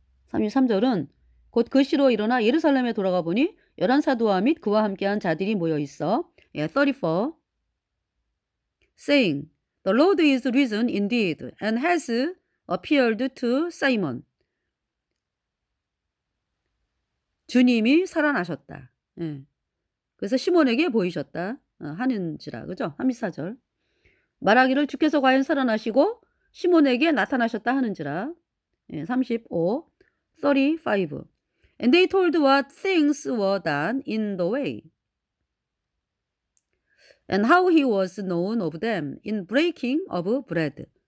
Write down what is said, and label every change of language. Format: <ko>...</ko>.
<ko>33절은 곧 그 시로 일어나 예루살렘에 돌아가 보니 11사도와 및 그와 함께한 자들이 모여 있어.</ko> <en>34. Saying, The Lord is risen indeed and has appeared to Simon.</en> <ko>주님이 살아나셨다. 예. 그래서 시몬에게 보이셨다 하는지라. 그죠? 34절. 말하기를 주께서 과연 살아나시고 시몬에게 나타나셨다 하는지라. 예, 35. 35.</ko> <en>And they told what things were done in the way, and how he was known of them in breaking of bread.</en>